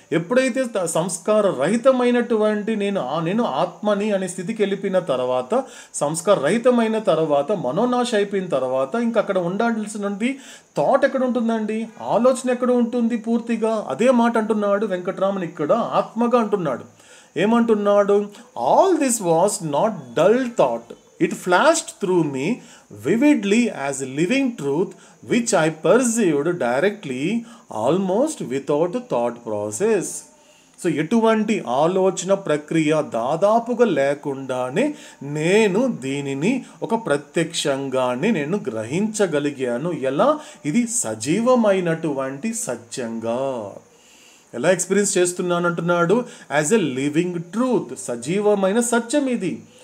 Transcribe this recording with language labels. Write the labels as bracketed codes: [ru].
[te] ఎప్పుడైతే సంస్కార రహితమైనటువంటి నేను ఆత్మని అనే స్థితికి వెళ్ళిపోయిన తర్వాత, సంస్కార రహితమైన తర్వాత, మనోనాశ అయిపోయిన తర్వాత ఇంకా అక్కడ ఉండాల్సినటువంటి థాట్ ఎక్కడ ఉంటుందండి? ఆలోచన ఎక్కడ ఉంటుంది? పూర్తిగా అదే మాట అంటున్నాడు వెంకటరామన్ ఇక్కడ ఆత్మగా అంటున్నాడు. ఏమంటున్నాడు? [en] All this was not dull thought, it flashed through me vividly as a living truth which I perceived directly almost without thought process. [te] So ఎటువంటి ఆలోచన ప్రక్రియ దాదాపుగా లేకుండానే నేను దీనిని ఒక ప్రత్యక్షంగానే నేను గ్రహించగలిగాను. ఎలా? ఇది సజీవమైనటువంటి సత్యంగా. ఎలా ఎక్స్పీరియన్స్ చేస్తున్నాను అంటున్నాడు? [en] as a living truth, [te] సజీవమైన సత్యం ఇది.